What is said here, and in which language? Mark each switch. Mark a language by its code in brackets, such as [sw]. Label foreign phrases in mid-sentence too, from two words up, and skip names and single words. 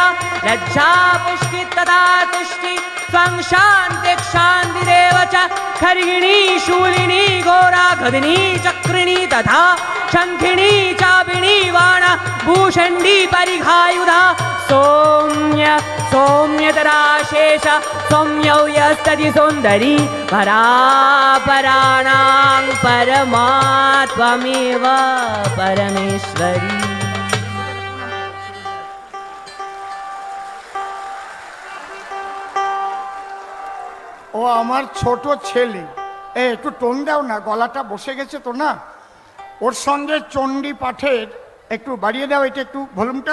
[sa] लज्जा पुष्टि तथा तुष्टि त्वं शान्तिक्षान्तिरेव च खर्गिणी शूलिनी घोरा गदिनी चक्रिणी तथा शङ्खिनी चापिणी वाणा भूषण्डी परिघायुधा सौम्य सौम्यतराशेष सौम्यौ यस्तति सुन्दरी परापराणां परमा त्वमेव परमेश्वरी। [bn] ও আমার ছোট ছেলে, একটু টোন দাও না, গলাটা বসে গেছে তো না। ওর সঙ্গে চণ্ডী পাঠের একটু বাড়িয়ে দাও, এটা একটু ভলিউমটা।